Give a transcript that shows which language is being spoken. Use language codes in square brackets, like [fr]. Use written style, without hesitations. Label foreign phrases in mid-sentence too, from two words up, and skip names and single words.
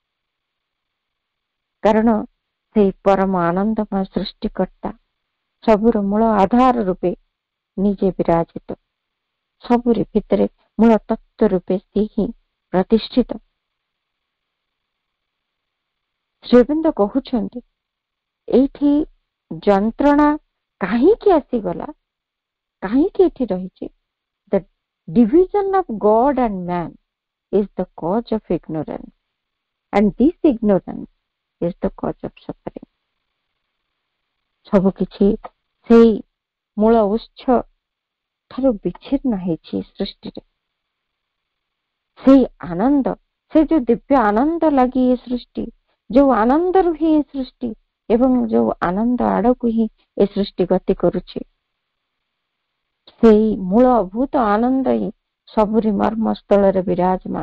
[or] କାରଣ ସେଇ ପରମ ଆନନ୍ଦମୟ ସୃଷ୍ଟିକର୍ତ୍ତା ସବୁର ମୂଳ ଆଧାର ରୂପେ ନିଜେ ବିରାଜିତ, ସବୁରି ଭିତରେ ମୂଳ ତତ୍ତ୍ୱ ରୂପେ ସେ ହିଁ ପ୍ରତିଷ୍ଠିତ। ଶ୍ରୀ ଅରବିନ୍ଦ କହୁଛନ୍ତି ଏଇଠି ଯନ୍ତ୍ରଣା କାହିଁକି ଆସିଗଲା, କାହିଁକି ଏଠି ରହିଛି? [en] ଦ division of God and man is the cause of ignorance, and this ignorance is the cause of suffering. [or] ସବୁ କିଛି ସେଇ ମୂଳ ଉତ୍ସ ଠାରୁ ବିଚ୍ଛିନ୍ନ ହେଇଛି ସୃଷ୍ଟିରେ। ସେଇ ଆନନ୍ଦ, ସେ ଯୋଉ ଦିବ୍ୟ ଆନନ୍ଦ ଲାଗି ଏ ସୃଷ୍ଟି, ଯୋଉ ଆନନ୍ଦରୁ ହିଁ ଏ ସୃଷ୍ଟି ଏବଂ ଯୋଉ ଆନନ୍ଦ ଆଡକୁ ହିଁ ଏ ସୃଷ୍ଟି ଗତି କରୁଛି, ସେଇ ମୂଳଭୂତ ଆନନ୍ଦ ହିଁ ସବୁରି ମର୍ମସ୍ଥଳରେ ବିରାଜମାନ।